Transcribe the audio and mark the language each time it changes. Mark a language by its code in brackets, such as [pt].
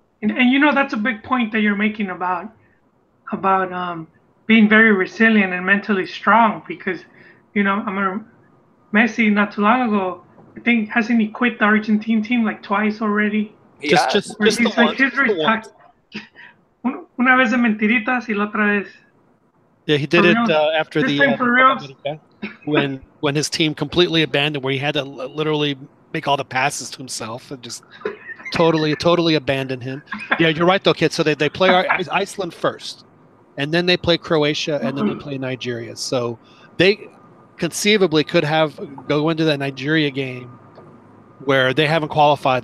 [en] And that's a big point that you're making about being very resilient and mentally strong, because Messi not too long ago, I think, hasn't he quit the Argentine team like twice already? Just the once. [es] Una vez de mentiritas y la otra vez. [en] Yeah, he did it after this time for real. when his team completely abandoned, where he had to literally make all the passes to himself and just totally abandon him. Yeah, you're right though, Kid. So they play Iceland first, and then they play Croatia, and then they play Nigeria. So they conceivably could go into that Nigeria game where they haven't qualified.